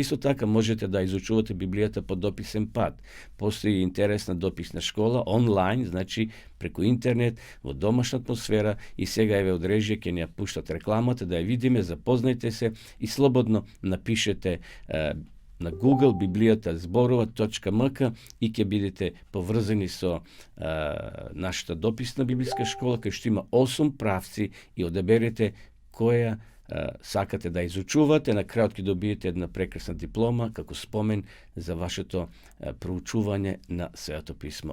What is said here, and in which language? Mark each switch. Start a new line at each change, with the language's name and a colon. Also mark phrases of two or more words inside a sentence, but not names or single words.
Macedonian: Исто така можете да изучувате Библијата по дописен пат. Постои интересна дописна школа онлайн, значи преку интернет, во домашна атмосфера, и сега еве од режија ќе ни ја пуштат рекламата да ја видиме, запознајте се и слободно напишете na Google bibliata.zborova.mk i ќе бидете поврзани со нашата дописна библиска школа, кај што има 8 правци и одеберете која сакате да изучувате. На крајот ќе добиете една прекрасна диплома како спомен за вашето проучување на Светото писмо.